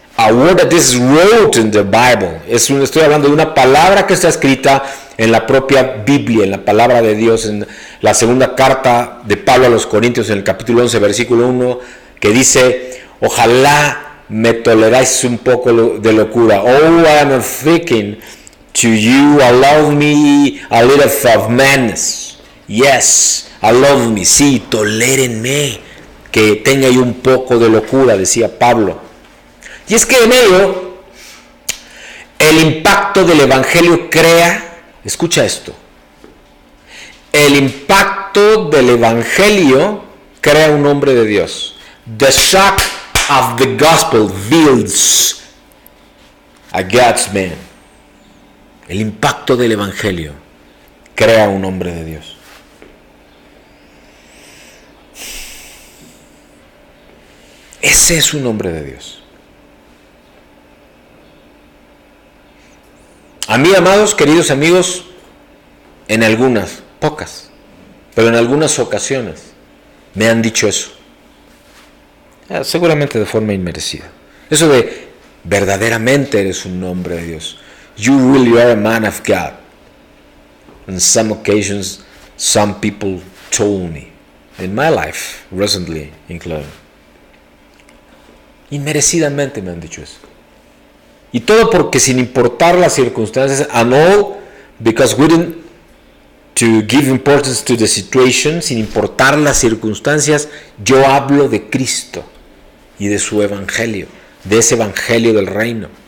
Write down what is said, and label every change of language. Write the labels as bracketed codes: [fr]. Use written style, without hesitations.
[en] a word that is wrote in the Bible. [es] Estoy hablando de una palabra que está escrita en la propia Biblia, en la palabra de Dios, en la segunda carta de Pablo a los Corintios, en el capítulo 11, versículo 1, que dice: ojalá me toleráis un poco de locura. [en] Oh, I am thinking to you, allow me a little of madness. Yes, allow me. [es] Sí, tolérenme, que tenga yo un poco de locura, decía Pablo. Y es que en ello, el impacto del Evangelio crea, escucha esto, el impacto del Evangelio crea un hombre de Dios. [en] The shock of the gospel builds a God's man. [es] El impacto del Evangelio crea un hombre de Dios. Ese es un hombre de Dios. A mí, amados, queridos amigos, en algunas, pocas, pero en algunas ocasiones me han dicho eso. Seguramente de forma inmerecida. Eso de verdaderamente eres un hombre de Dios. [en] You really are a man of God. On some occasions, some people told me, in my life, recently included. [es] Inmerecidamente me han dicho eso. Y todo porque, sin importar las circunstancias, [en] and all because we didn't to give importance to the situation, [es] sin importar las circunstancias, yo hablo de Cristo y de su evangelio, de ese evangelio del reino.